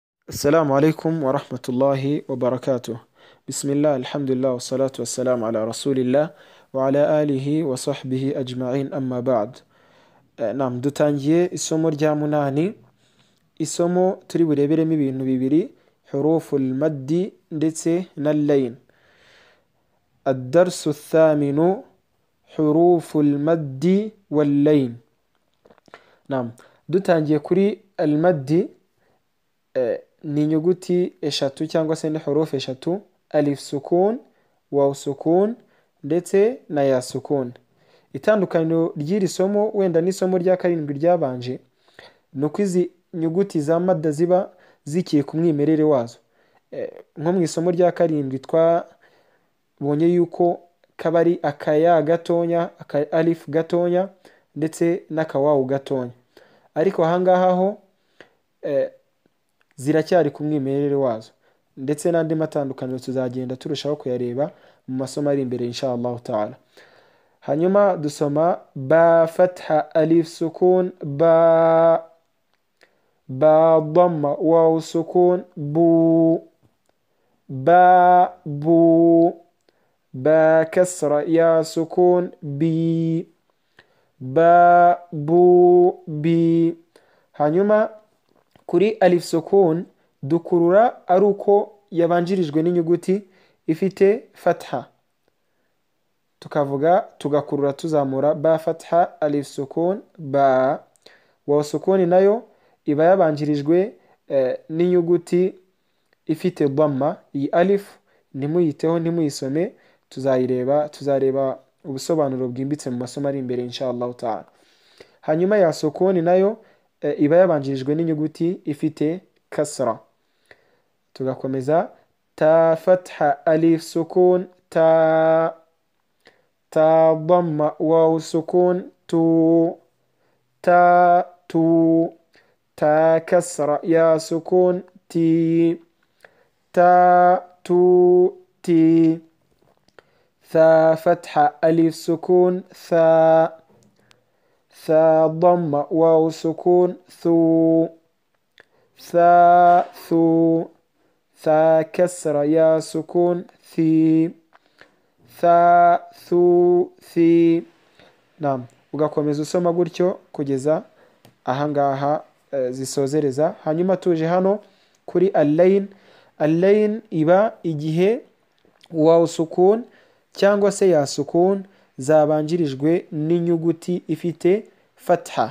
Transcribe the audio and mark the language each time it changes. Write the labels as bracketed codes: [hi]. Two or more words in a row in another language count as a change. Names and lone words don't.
[ar] السلام عليكم ورحمة الله وبركاته. بسم الله الحمد لله والصلاة والسلام على رسول الله وعلى آله وصحبه أجمعين أما بعد. [rw] نعم dutangiye isomo rya munani, isomo turi bureberemo ibintu bibiri, [ar] حروف المد [rw] ndetse na layn. [ar] الدرس الثامن حروف المد واللين. [rw] نعم dutangiye kuri المد ni inyuguti eshatu cyangwa se ni hurufu eshatu, [ar] ألف سكون، واو سكون [rw] ndetse na [ar] ياء سكون. [rw] Itandukaniro ry'iri somo wenda n'isomo rya karindwi ryabanje nuko izi nyuguti za madda ziba zikiye ku mwimerere wazo. Nko mu isomo rya karindwi twabonye yuko kaba ari akaya gatonya, aka alif gatonya ndetse n'akawawu gatonya, ariko ahangaha ho ziracyari ku mwimerere wazo, ndetse n'andi matandukaniro tuzagenda turushaho kuyareba mu masomo ari imbere [ar] إن شاء الله تعالى. [rw] Hanyuma dusoma [ar] با فتحة ألف سكون با، با ضمة واو سكون بو، با بو، با كسرة ياء سكون بي، با بو بي. [rw] Hanyuma kuri [ar] ألف سكون [rw] dukurura ari uko yabanjirijwe n'inyuguti ifite fatha, tugakurura tuzamura [ar] با فتحة ألف سكون با. واو سكون [rw] nayo iba yabanjirijwe n'inyuguti ifite dhamma. Iyi alif nimuyiteho nimuyisome, tuzareba ubusobanuro bwimbitse mu masomo ari imbere [ar] إن شاء الله تعالى. [rw] Hanyuma [ar] ياء سكون [rw] nayo iba yabanjirijwe n'inyuguti ifite kasra, tugakomeza [ar] تا فتحة ألف سكون تا، تا ضمة واو سكون تو، تا تو، تا كسرة ياء سكون تي، تا تو تي، ثا فتحة ألف سكون ثا, ثا ضم واو سكون ثو، ثا ثو، ثا كسر يا سكون ثي، ثا ثو ثي. [rw] نعم ugakomeza usoma gutyo kugeza ahangaha zisozereza. Hanyuma tuje hano kuri al-layn. Al-layn iba igihe [ar] واو سكون [rw] cyangwa se [ar] ياء سكون [rw] zabanjirijwe n'inyuguti ifite fatha.